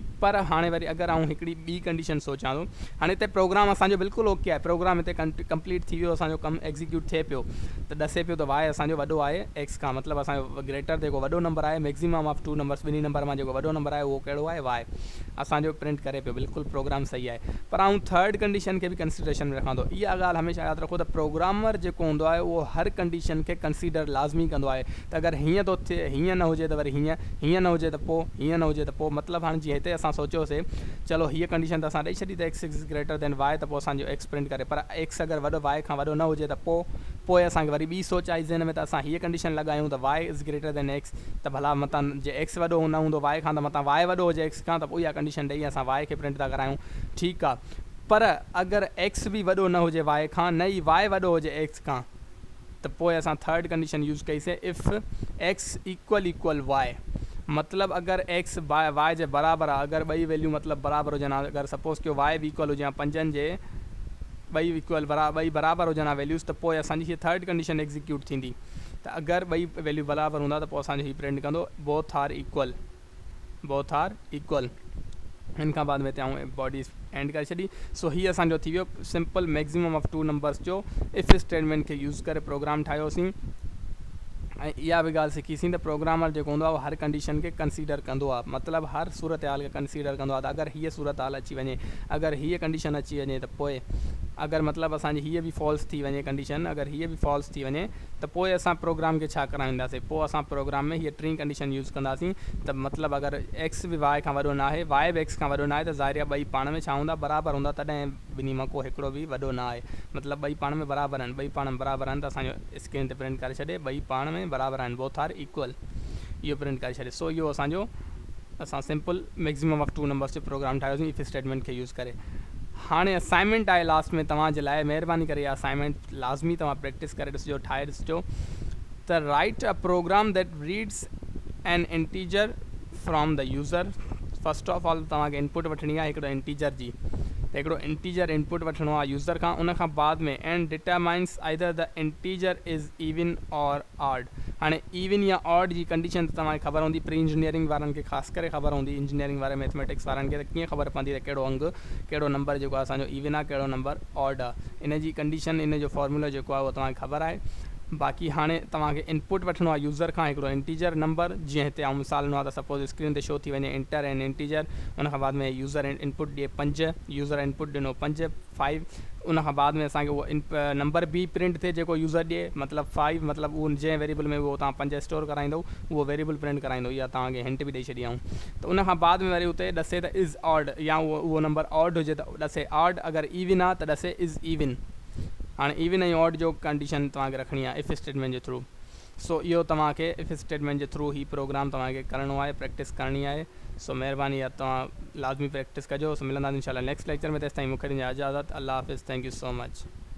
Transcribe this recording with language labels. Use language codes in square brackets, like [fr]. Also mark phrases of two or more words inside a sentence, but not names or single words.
[sd] पर हाणे वरी अगरि आउं हिकिड़ी ॿी कंडीशन सोचां थो, हाणे हिते प्रोग्राम असांजो बिल्कुलु ओके आहे, प्रोग्राम हिते कंप्लीट थी वियो, असांजो कमु एग्जीक्यूट थिए पियो, त ॾसे पियो त y असांजो वॾो आहे x खां, मतिलबु असांजो ग्रेटर जेको वॾो नंबर आहे [en] maximum of 2 numbers, [sd] ॿिन्ही नंबर मां जेको वॾो नंबर आहे उहो कहिड़ो आहे y, असांजो प्रिंट करे पियो, बिल्कुलु प्रोग्राम सही आहे। पर आउं [en] third condition [sd] खे बि कंसिडरेशन में रखां थो। इहा ॻाल्हि हमेशह यादि रखो त प्रोग्रामर जेको हूंदो आहे उहो हर कंडीशन खे कंसीडर लाज़मी कंदो आहे। त अगरि हीअं थो थिए, हीअं न हुजे त वरी हीअं न हुजे त पोइ हीअं न हुजे त पोइ, मतिलबु हाणे जीअं हिते असां सोचियोसीं चलो हीअ कंडीशन त असां ॾेई छॾी त [en] x is greater than y, [sd] त पोइ असांजो x प्रिंट करे, पर x अगरि वॾो y खां वॾो न हुजे त पोइ असांखे वरी ॿी सोच आई ज़हन में, त असां हीअ कंडीशन लॻायूं त [en] y is greater than x, [sd] त भला मतां जे x वॾो न हूंदो y खां, त मतां y वॾो हुजे x खां, त पोइ इहा कंडीशन ॾेई असां y खे प्रिंट था करायूं, ठीकु आहे। पर अगरि x बि वॾो न हुजे y खां, न ई y वॾो हुजे x खां, त पोइ असां [en] third condition use [sd] कईसीं [en] if x equal y, [sd] मतिलबु अगरि x y जे बराबरि आहे, अगरि ॿई वैल्यू मतिलबु बराबरि हुजनि, अगरि सपोज़ कयो y बि इक्वल हुजे 5 जे, ॿई बराबरि हुजनि वैल्यूज़, त पोइ असांजी हीअ [en] third condition [sd] एग्जीक्यूट थींदी। त अगरि ॿई वैल्यू बराबरि हूंदा त पोइ असांजो हीअ प्रिंट कंदो [en] both are equal. [sd] हिन खां बाद में हिते आउं [en] body end [sd] करे छॾी। सो हीअ असांजो थी वियो [en] simple maximum of 2 numbers [sd] जो [en] if statement [sd] खे यूज़ करे प्रोग्राम ठाहियोसीं। ऐं इहा बि ॻाल्हि सिखीसीं त प्रोग्रामर जेको हूंदो आहे उहो हर कंडीशन खे कंसीडर कंदो आहे, मतिलबु हर सूरत हाल खे कंसीडर कंदो आहे। त अगरि हीअ सूरत हाल अची वञे, अगरि हीअ कंडीशन अची वञे, त पोइ अगरि मतिलबु असांजी हीअ बि फॉल्स थी वञे कंडीशन, अगरि हीअ बि फॉल्स थी वञे त पोइ असां प्रोग्राम खे छा कराईंदासीं, पोइ असां प्रोग्राम में हीअ टीं कंडीशन यूज़ कंदासीं त मतिलबु अगरि एक्स बि वाई खां वॾो न आहे, वाई बि एक्स खां वॾो न आहे, त ज़ाहिर आहे ॿई पाण में छा हूंदा, बराबरि हूंदा, तॾहिं ॿिन्ही मां को हिकिड़ो बि वॾो न आहे, मतिलबु ॿई पाण में बराबरि आहिनि, ॿई पाण में बराबरि आहिनि त असांजो स्क्रीन ते प्रिंट करे छॾे ॿई पाण में बराबरि आहिनि, [en] both are equal, [sd] इहो प्रिंट करे छॾे। सो इहो असां [en] simple maximum of 2 numbers [sd] जो प्रोग्राम ठाहियोसीं [en] if statement [sd] खे यूज़ करे। हाणे असाइनमेंट आहे लास्ट में तव्हांजे लाइ, महिरबानी करे असाइनमेंट लाज़मी तव्हां प्रैक्टिस करे ॾिसिजो, ठाहे ॾिसिजो त [en] write a program that reads an integer from the user. first of all [sd] तव्हांखे इनपुट वठणी आहे हिकिड़ो इंटीजर जी, त हिकिड़ो इंटीजर इनपुट वठिणो आहे यूज़र खां, उन खां बाद में [en] and determines either the integer is even or odd. [sd] हाणे इवन या ऑड जी कंडीशन त तव्हांखे ख़बर हूंदी, [en] pre engineering [sd] वारनि खे ख़ासि करे ख़बर हूंदी, इंजीनियरिंग वारे मैथमेटिक्स वारनि खे त कीअं ख़बर पवंदी त कहिड़ो अंग कहिड़ो नंबर जेको आहे असांजो इवन आहे, कहिड़ो नंबर ऑड आहे, इन जी कंडीशन इन जो फॉर्मूला जेको आहे उहो तव्हांखे ख़बर आहे। बाक़ी हाणे तव्हांखे इनपुट वठिणो आहे यूज़र खां हिकिड़ो इंटीजर नंबर, जीअं हिते आउं मिसाल ॾिनो आहे त सपोज़ स्क्रीन ते शो थी वञे [en] enter an integer, [sd] उन खां बाद में [en] user input [sd] ॾिए 5, [en] user input [sd] ॾिनो 5 5, उन खां बाद में असांखे उहो नंबर बि प्रिंट थिए जेको यूज़र ॾिए, मतिलबु 5, मतिलबु उहो जंहिं वेरिएबल में उहो तव्हां 5 स्टोर कराईंदो उहो वेरिएबल प्रिंट कराईंदो, इहा तव्हांखे हिंट बि ॾेई छॾी आऊं। त उन खां बाद में वरी उते ॾसे त [en] is odd, [sd] या उहो नंबर ऑड हुजे त ॾसे ऑड, अगरि इवन आहे त ॾसे [en] is even. [sd] हाणे इवन ऐं ऑड जो कंडीशन तव्हांखे रखणी आहे [en] if statement [sd] जे थ्रू। सो इहो तव्हांखे [en] if statement [sd] जे थ्रू ही प्रोग्राम तव्हांखे करिणो आहे, प्रैक्टिस करणी आहे। सो महिरबानी आहे तव्हां लाज़मी प्रैक्टिस कजो। सो मिलंदासीं इंशाल्लाह [en] next lecture [sd] में, तेसिताईं मूंखे ॾिजो इजाज़त। अल्लाह हाफ़िज़, [en] Thank you so much.